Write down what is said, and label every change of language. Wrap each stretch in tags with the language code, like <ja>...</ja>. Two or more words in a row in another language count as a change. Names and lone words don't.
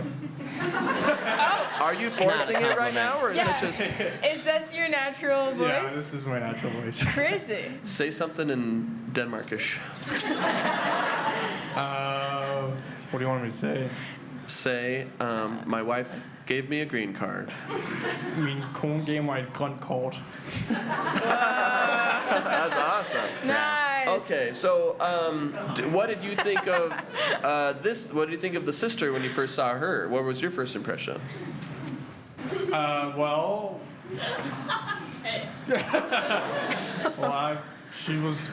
<en>Are you forcing it right now, or is Yeah. it just Is this your natural voice? Yeah, this is my natural voice. Crazy. say something in Denmarkish? What do you want me to say? Say, my wife gave me a green card.</en> <da>Min kone gav mig et grønt kort.</da> <en>That's awesome. Nice. Okay, so what did you think of this? What did you think of the sister when you first saw her? What was your first impression? Well, she was.</en>